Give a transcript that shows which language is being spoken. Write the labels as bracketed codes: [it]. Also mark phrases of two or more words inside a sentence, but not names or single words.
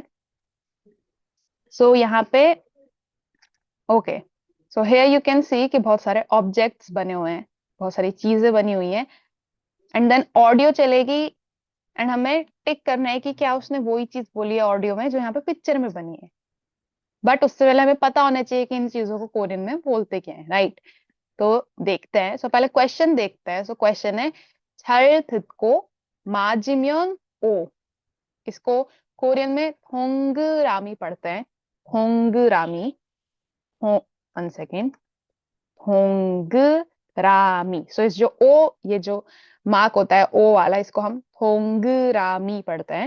[hi] सो यहाँ पे ओके, [en] so here you can see [hi] कि बहुत सारे ऑब्जेक्ट्स बने हुए हैं, बहुत सारी चीजें बनी हुई हैं, एंड देन ऑडियो चलेगी, एंड हमें टिक करना है कि क्या उसने वही चीज बोली है ऑडियो में जो यहाँ पे पिक्चर में बनी है। बट उससे पहले हमें पता होना चाहिए कि इन चीजों को कोरियन में बोलते क्या है, राइट? तो देखते हैं। सो पहले क्वेश्चन देखते हैं। सो क्वेश्चन है [ko] 잘 듣고 맞으면 [hi] ओ। इसको कोरियन में 동그라미 पढ़ते हैं, 동그라미। [en] one second, [hi] 동그라미। सो इस जो ओ, ये जो मार्क होता है ओ वाला, इसको हम 동그라미 पढ़ते हैं।